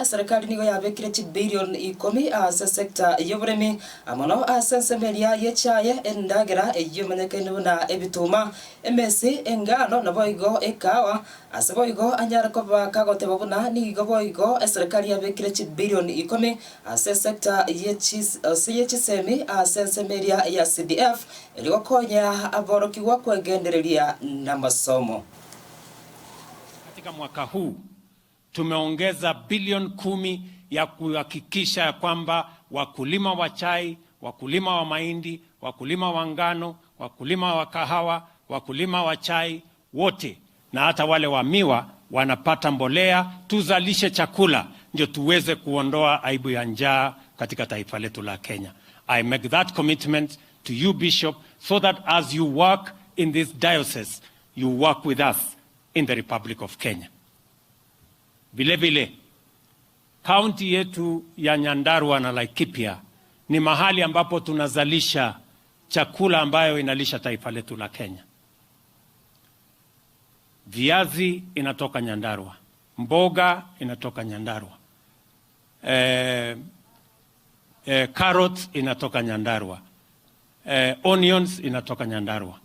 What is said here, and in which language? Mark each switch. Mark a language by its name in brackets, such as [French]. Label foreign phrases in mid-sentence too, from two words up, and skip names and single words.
[Gusii] serikali nigo yabekire billion 10 ase sector yoburemi amono ase semeria yechaye endagera eyomenekene buna ebituma emesi engano naboigo ekawa aseboigo anyara ko baka goteba buna nigo boigo serikali yabekire billion 10 ase sector yechisemi sensemeria ya CDF iliokonya aborokiwa [Swahili] kuendelea na masomo. Katika mwaka huu tumeongeza bilioni 10 ya kuhakikisha kwamba wakulima wa chai, wakulima wa mahindi, wakulima wa ngano, wakulima wa kahawa, wakulima wa chai wote na hata wale wa miwa wanapata mbolea, tuzalishe chakula ndio tuweze kuondoa aibu ya njaa katika taifa letu la Kenya. [English] I make that commitment to you, Bishop, so that as you work in this diocese, you work with us in the Republic of Kenya. [Swahili] Vile vile, kaunti yetu ya Nyandarua na Laikipia ni mahali ambapo tunazalisha chakula ambayo inalisha taifa letu la Kenya. Viazi inatoka Nyandarua, mboga inatoka Nyandarua, carrots inatoka Nyandarua, onions inatoka Nyandarua.